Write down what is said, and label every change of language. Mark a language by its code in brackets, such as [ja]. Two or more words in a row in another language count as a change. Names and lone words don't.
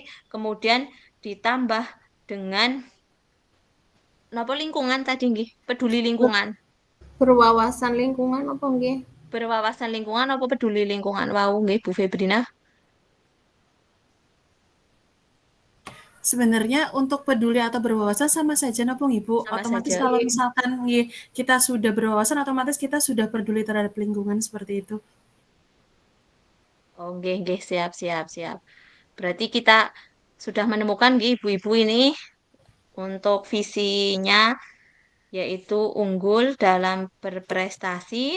[id] Kemudian ditambah dengan napa lingkungan tadi nggih, peduli lingkungan. Berwawasan lingkungan apa nggih? Berwawasan lingkungan apa peduli lingkungan [jv] wau nggih [id] Bu Febrina? Sebenarnya untuk peduli atau berwawasan sama saja [jv] napa nggih, [id] Bu? Sama Otomatis saja. kalau misalkan nggih kita sudah berwawasan otomatis kita sudah peduli terhadap lingkungan seperti itu. Oh, nggih, siap. Berarti kita sudah menemukan nggih ibu-ibu ini untuk visinya yaitu unggul dalam berprestasi.